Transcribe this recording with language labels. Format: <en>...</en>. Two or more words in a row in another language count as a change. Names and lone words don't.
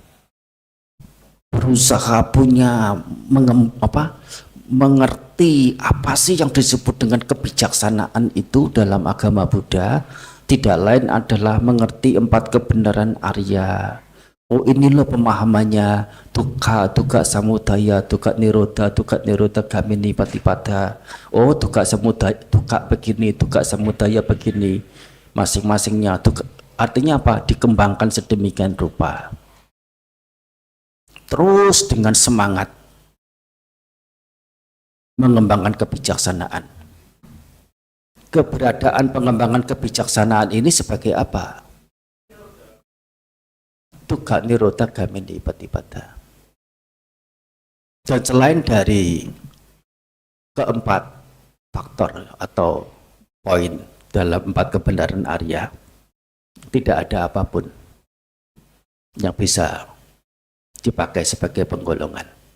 <id>Berusaha punya mengerti apa sih yang disebut dengan kebijaksanaan itu dalam agama Buddha, tidak lain adalah mengerti 4 kebenaran Arya. Oh, inilah pemahamannya</id> <pi>dukkha, dukkha samudaya, dukkha nirodha gamini patipada. Oh, dukkha samudaya, dukkha begini, dukkha samudaya begini.</pi> <id>Masing-masingnya artinya apa? Dikembangkan sedemikian rupa. Terus dengan semangat mengembangkan kebijaksanaan. Keberadaan pengembangan kebijaksanaan ini sebagai apa?</id> <pi>Dukkha nirodha gamini patipada.</pi> <id>Dan selain dari keempat faktor atau poin dalam 4 kebenaran Arya, tidak ada apapun yang bisa dipakai sebagai penggolongan.</id>